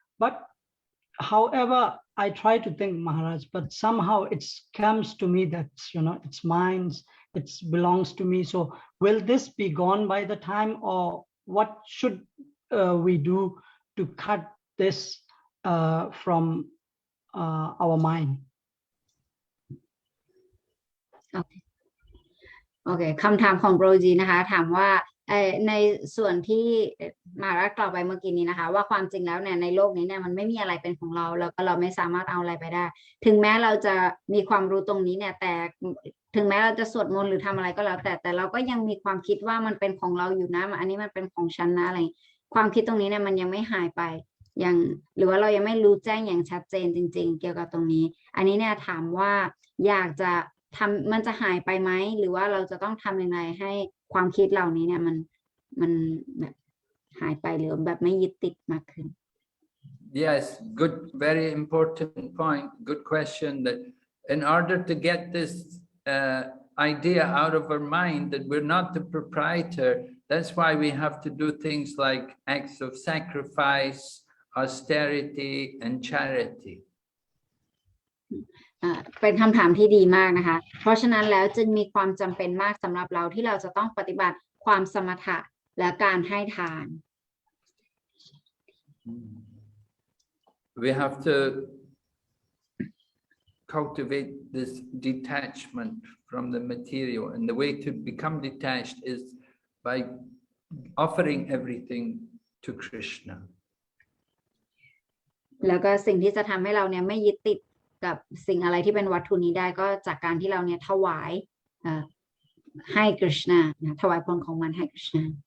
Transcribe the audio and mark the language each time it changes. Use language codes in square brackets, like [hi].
[en] But however, I try to think, Maharaj, but somehow it comes to me that, it's mine, it belongs to me. So will this be gone by the time, or what should we do to cut this from our mind? Okay. [th] โอเคคำถามของโปรจีนะคะถามว่าในส่วนที่มารักกล่าวไปเมื่อกี้นี้นะคะว่าความจริงแล้วเนี่ยในโลกนี้เนี่ยมันไม่มีอะไรเป็นของเราแล้วก็เราไม่สามารถเอาอะไรไปได้ถึงแม้เราจะมีความรู้ตรงนี้เนี่ยแต่ ถึงแม้เราจะสวดมนต์หรือทำอะไรก็แล้วแต่เราก็ยังมีความคิดว่ามันเป็นของเราอยู่นะอันนี้มันเป็นของฉันนะอะไรความคิดตรงนี้เนี่ยมันยังไม่หายไปอย่างหรือว่าเรายังไม่รู้แจ้งอย่างชัดเจนจริงๆเกี่ยวกับตรงนี้อันนี้เนี่ยถามว่าอยากจะมันจะหายไปไหมหรือว่าเราจะต้องทำยังไงให้ความคิดเหล่านี้เนี่ยมันแบบหายไปหรือแบบไม่ยึดติดมากขึ้น [en] Yes, good, very important point. Good question. That in order to get this idea out of our mind that we're not the proprietor, that's why we have to do things like acts of sacrifice, austerity, and charity. [th] เป็นคำถามที่ดีมากนะคะเพราะฉะนั้นแล้วจึงมีความจำเป็นมากสำหรับเราที่เราจะต้องปฏิบัติความสมถะและการให้ทาน [en] We have to cultivate this detachment from the material, and the way to become detached is by offering everything to Krishna. [th] แล้วก็สิ่งที่จะทำให้เราเนี่ยไม่ยึดติดกับสิ่งอะไรที่เป็นวัตถุนี้ได้ก็จากการที่เราเนี่ยถวายให้กฤษณาถวายผลของมันให้กฤษณา